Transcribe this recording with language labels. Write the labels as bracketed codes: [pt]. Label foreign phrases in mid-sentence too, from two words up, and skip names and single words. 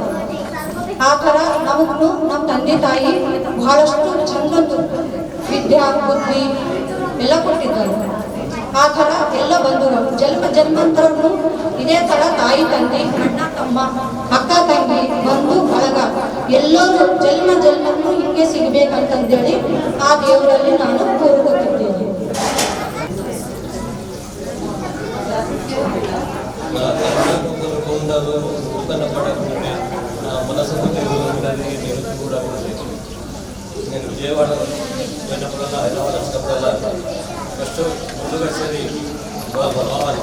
[kn] ಆ ಥರ ನಮಗೂ ನಮ್ಮ ತಂದೆ ತಾಯಿ ಬಹಳಷ್ಟು ಚಂದೊಂದು ವಿದ್ಯಾ ಬುದ್ಧಿ ಎಲ್ಲ ಕೊಟ್ಟಿದ್ದಾರೆ. ಆ ಥರ ಎಲ್ಲ ಬಂಧುಗಳು ಜನ್ಮಾಂತರವನ್ನು ಇದೇ ಥರ ತಾಯಿ ತಂದೆ, ಅಣ್ಣ ತಮ್ಮ, ಅಕ್ಕ ತಂಗಿ, ಬಂಧು ಬಳಗ ಎಲ್ಲರೂ ಜನ್ಮಕ್ಕೂ ಹಿಂಗೆ ಸಿಗಬೇಕಂತಂದೇಳಿ ಆ ದೇವರಲ್ಲಿ ನಾನು ಕೋರುತ್ತಿದ್ದೇನೆ. [te] నేను విజయవాడ పోయినప్పుడల్లా, హైదరాబాద్ వచ్చినప్పుడల్లా ఫస్ట్ ముందుగా వచ్చేది భావాన్ని.